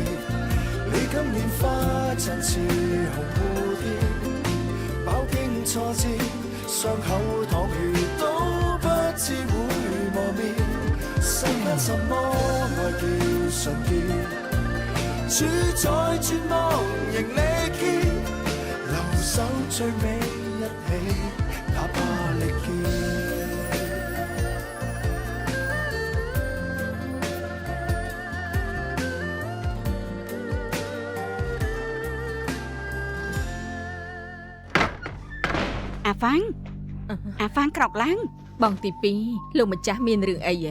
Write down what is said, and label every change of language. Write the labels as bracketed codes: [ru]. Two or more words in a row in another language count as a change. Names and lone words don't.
[yue] 你今年花陣似紅蝴蝶，飽經挫折，傷口淌血都不知會磨滅。世間什麼愛叫純潔？主宰絕望仍力竭，留守最尾一起，哪怕力竭。 [km] អាហ្វាងក្រោកឡើង បងទី2លោកម្ចាស់មានរឿងអីហ៎